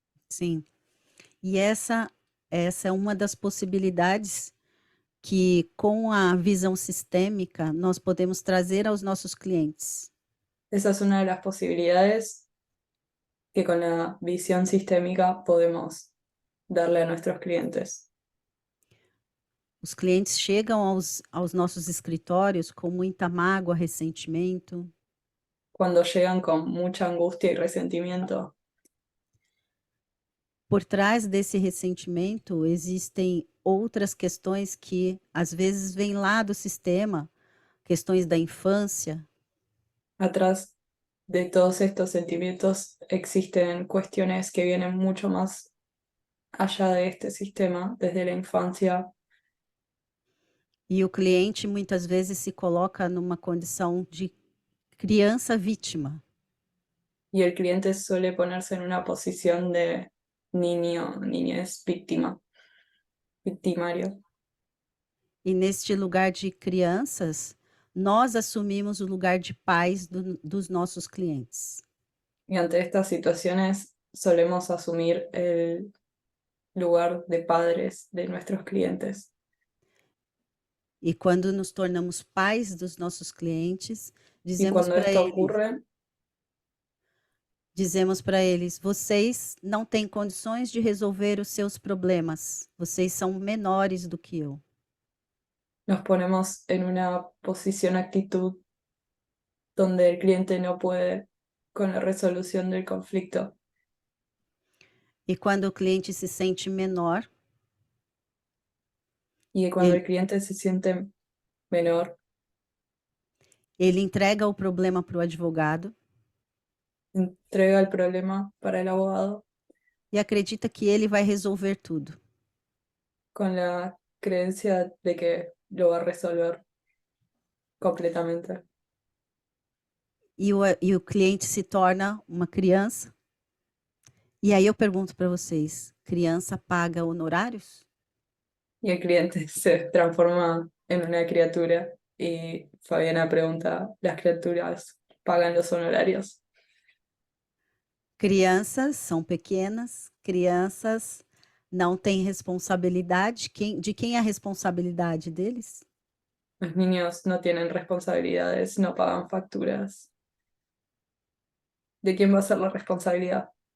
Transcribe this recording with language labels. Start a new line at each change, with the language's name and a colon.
Portuguese: Sim. E essa é uma das possibilidades que, com a visão sistêmica, nós podemos trazer aos nossos clientes.
Spanish: Esa es una de las posibilidades que con la visión sistémica podemos darle a nuestros clientes.
Portuguese: Os clientes chegam aos nossos escritórios com muita mágoa, ressentimento.
Spanish: Cuando llegan con mucha angustia y resentimiento,
Portuguese: Por trás desse ressentimento existem outras questões que às vezes vêm lá do sistema, questões da infância,
Spanish: atrás de todos estos sentimientos existen cuestiones que vienen mucho más allá de este sistema, desde la infancia,
Portuguese: e o cliente muitas vezes se coloca numa condição de criança vítima.
Spanish: y el cliente suele ponerse en una posición de niño, niñez víctima, victimario.
Portuguese: E neste lugar de crianças, nós assumimos o lugar de pais dos nossos clientes.
Spanish: Y ante estas situaciones solemos asumir el lugar de padres de nuestros clientes.
Portuguese: E quando nos tornamos pais dos nossos clientes,
Spanish: Y cuando esto ocurre,
Portuguese: dizemos para eles: vocês não têm condições de resolver os seus problemas, vocês são menores do que eu.
Spanish: nos ponemos en una posición, actitud donde el cliente no puede con la resolución del conflicto.
Portuguese: E quando o cliente se sente menor,
Spanish: Y cuando Él- el cliente se siente menor,
Portuguese: ele entrega o problema para o advogado
Spanish: entrega el problema para el abogado
Portuguese: e acredita que ele vai resolver tudo.
Spanish: con la creencia de que lo va a resolver completamente.
Portuguese: E o cliente se torna uma criança. E aí eu pergunto para vocês: criança paga honorários?
Spanish: Y el cliente se transforma en una criatura y Fabiana pregunta, ¿las criaturas pagan los honorarios?
Portuguese: Crianças são pequenas, crianças não têm responsabilidade. De quem é a responsabilidade deles?
Spanish: Los niños no tienen responsabilidades, no pagan facturas. ¿De quién va a ser la responsabilidad?